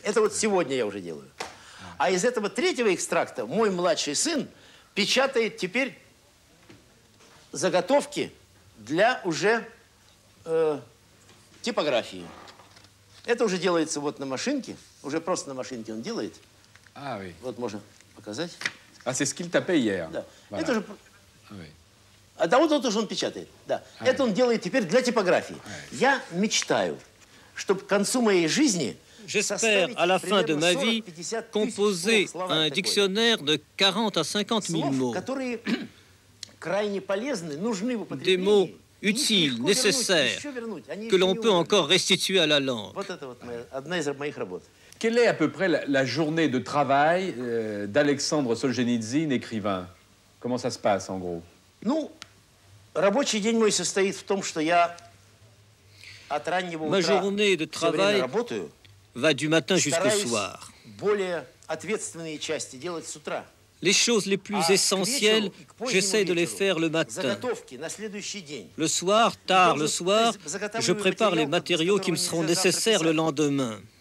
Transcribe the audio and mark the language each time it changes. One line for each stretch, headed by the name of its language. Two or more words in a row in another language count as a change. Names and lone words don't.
Russian: Это вот сегодня я уже делаю. А из этого третьего экстракта мой младший сын печатает теперь заготовки для уже типографии. Это уже делается вот на машинке, уже просто на машинке он делает.
French: Ah oui.
Russian: Вот можно показать.
French: Ah, c'est ce qu'il tapait hier.
Russian: Да.
French: Voilà.
Russian: Это же...
French: Ah oui.
Russian: А да, вот уже он печатает. Да. Это он делает теперь для типографии. Я мечтаю, чтобы к концу моей жизни...
French: J'espère, à la fin de ma vie, composer un dictionnaire de 40 à 50 000 mots. Des mots utiles, nécessaires, que l'on peut encore restituer à la langue. Quelle est à peu près la journée de travail d'Alexandre Solzhenitsyn, écrivain? Comment ça se passe, en gros?
Russian: Рабочий день мой состоит в том, что я от раннего утра все время работаю.
French: Va du matin jusqu'au soir. Les choses les plus essentielles, j'essaie de les faire le matin. Le soir, tard le soir, je prépare les matériaux qui me seront nécessaires le lendemain.